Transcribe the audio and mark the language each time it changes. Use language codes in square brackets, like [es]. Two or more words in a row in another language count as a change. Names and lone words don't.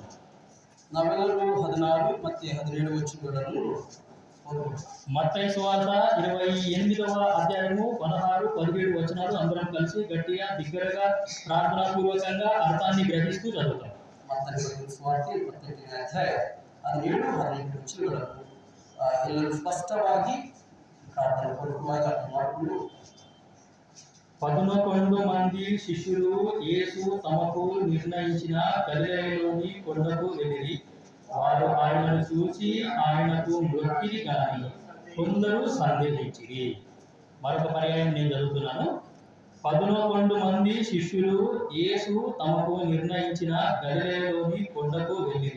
[te] నవెలలు 16 మత్తయి 17 వచనాలను మత్తయి సువార్త 28వ అధ్యాయము 16, 17 వచనాలు అందరం కలిసి గట్టిగా బిగ్గరగా ప్రార్థనాపూర్వకంగా అర్థాన్ని గ్రహిస్తూ చదువుతాం. మత్తయి బలిగిన సువార్త 28వ అధ్యాయం 17, 18 వచనాలను [kn] ಎಲ್ಲರೂ ಸ್ಪಷ್ಟವಾಗಿ ಪ್ರಾರ್ಥನೆ ಪೂರ್ವಕವಾಗಿ ಅರ್ಥ ಮಾಡಿಕೊಂಡು [te] 11 మంది శిష్యులు యేసు తమకు నిర్ణయించిన గలిలయలోని కొండకు వెళ్ళిరి. వారు ఆయనను చూసి ఆయనకు మొక్కిరి గాని కొందరు సందేహించిరి. మరొక పర్యాయం నేను చదువుతున్నాను. 11 మంది శిష్యులు యేసు తమకు నిర్ణయించిన గలిలయలోని కొండకు వెళ్ళిరి.